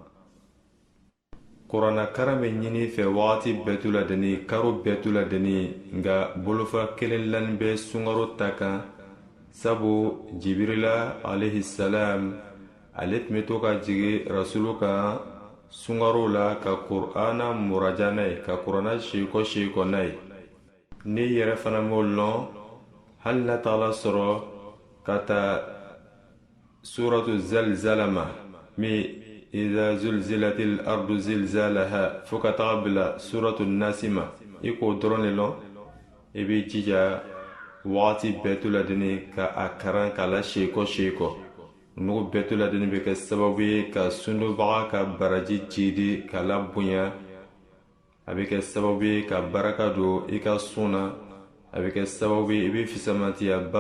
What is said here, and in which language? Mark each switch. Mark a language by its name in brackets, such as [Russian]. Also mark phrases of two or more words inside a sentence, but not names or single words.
[Bambara] kuranna karan bɛ ɲini fɛ wagati bɛɛ tula deni karo bɛɛ tula deni nka bolofa kelen lani bɛ sunkaro ta kan sabu jibirila [Arabic] عليه السلام [Bambara] ale tun bɛ to ka jigi rasulu kan sunkaro la ka kur'ana muraja n'a ye ka kuranna seekɔ n'a ye ni yɛrɛ fana m'o lɔn hali n'a taala sɔrɔ ka taa suratu zalzala ma min [Arabic] إذا زلزلت الأرض زلزالها [Bambara] fo ka taga bila suratu nasi ma i k'o dɔrɔn le lɔn i b'i jija wagati bɛɛ to ladeni ka a karan k'a la seekɔ nugu bɛɛ to ladeni bɛ kɛ sababu ye ka sundobaga ka baraji jidi k'a la bonya a bɛ kɛ sababu ye ka baraka don i ka sun na a bɛ kɛ sababu ye i bɛ fisamantiyaba